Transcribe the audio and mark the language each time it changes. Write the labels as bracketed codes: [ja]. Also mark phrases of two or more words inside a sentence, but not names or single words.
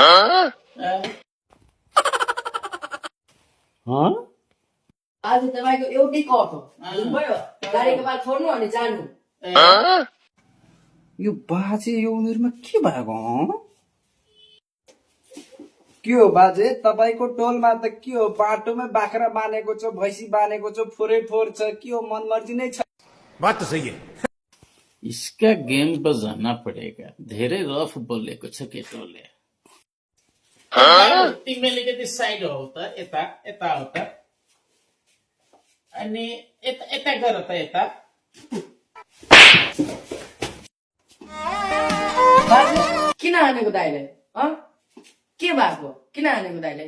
[ne] आज तपाईँको एउटै कट हो भयो गाडीको बाल छोड्नु अनि जानु यो बाजे यो उमेरमा के भएको के हो बाजे तपाईँको टोलमा त के हो बाटोमै बाख्रा बाँधेको छ भैँसी बाँधेको छ फोरै फोर छ के हो मनमर्जी नै छ [hi] बात तो सही है इसका गेम बजाना पड़ेगा [ne] धेरै रफ बोलेको छ केटोले तिमीले अलिकति साइड हो त यता यता हो त अनि यता गर त यता बाबु किन हानेको दाइले के भएको किन हानेको दाइले